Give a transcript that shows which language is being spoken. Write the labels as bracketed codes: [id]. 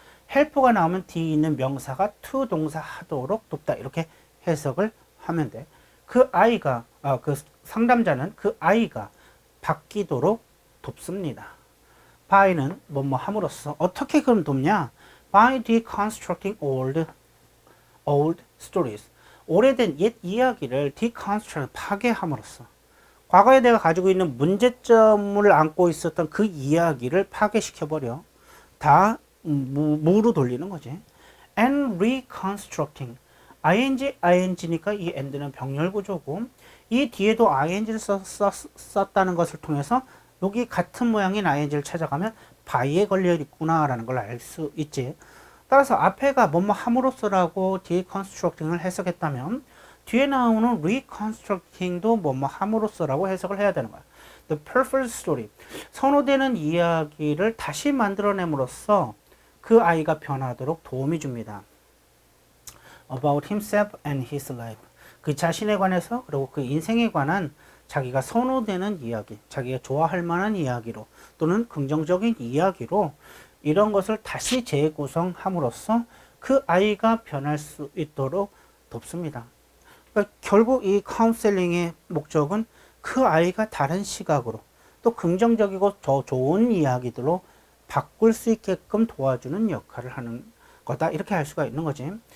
[ko] help가 나오면 뒤에 있는 명사가 to 동사 하도록 돕다. 이렇게 해석을 하면 돼. 그 아이가 그 상담자는 그 아이가 바뀌도록 돕습니다. by는 뭐뭐 함으로써 어떻게 그럼 돕냐? [en] by deconstructing old stories. [ko] 오래된 옛 이야기를 deconstruct 파괴함으로써 과거에 내가 가지고 있는 문제점을 안고 있었던 그 이야기를 파괴시켜버려 다 무로 돌리는 거지. [en] and reconstructing [ko] ing니까 이 and는 병렬 구조고 이 뒤에도 ing를 썼다는 것을 통해서 여기 같은 모양인 ing를 찾아가면 by에 걸려 있구나 라는 걸 알 수 있지. 따라서 앞에가 뭐뭐 함으로써라고 deconstructing을 해석했다면 뒤에 나오는 reconstructing도 뭐뭐 함으로써라고 해석을 해야 되는 거야. [en] The perfect story. [ko] 선호되는 이야기를 다시 만들어냄으로써 그 아이가 변하도록 도움이 줍니다. [en] About himself and his life. [ko] 그 자신에 관해서 그리고 그 인생에 관한 자기가 선호되는 이야기, 자기가 좋아할 만한 이야기로 또는 긍정적인 이야기로 이런 것을 다시 재구성함으로써 그 아이가 변할 수 있도록 돕습니다. 그러니까 결국 이 카운셀링의 목적은 그 아이가 다른 시각으로 또 긍정적이고 더 좋은 이야기들로 바꿀 수 있게끔 도와주는 역할을 하는 거다. 이렇게 할 수가 있는 거지.